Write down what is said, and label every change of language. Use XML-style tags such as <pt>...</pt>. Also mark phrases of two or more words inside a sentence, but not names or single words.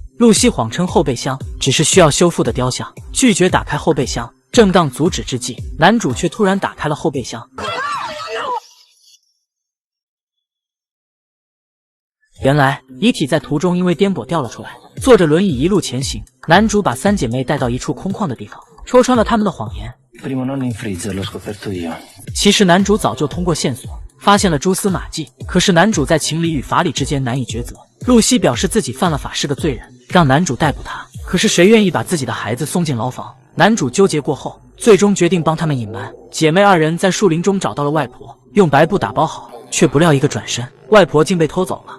<zh>露西谎称后备箱只是需要修复的雕像，拒绝打开后备箱。正当阻止之际，男主却突然打开了后备箱， 原来遗体在途中因为颠簸掉了出来，坐着轮椅一路前行。男主把三姐妹带到一处空旷的地方，戳穿了他们的谎言。</zh> <it>Primo nonno in freezer, l'ho scoperto io.</it> <zh>其实男主早就通过线索发现了蛛丝马迹，可是男主在情理与法理之间难以抉择。露西表示自己犯了法，是个罪人，让男主逮捕他。可是谁愿意把自己的孩子送进牢房？男主纠结过后，最终决定帮他们隐瞒。姐妹二人在树林中找到了外婆，用白布打包好，却不料一个转身，外婆竟被偷走了。</zh>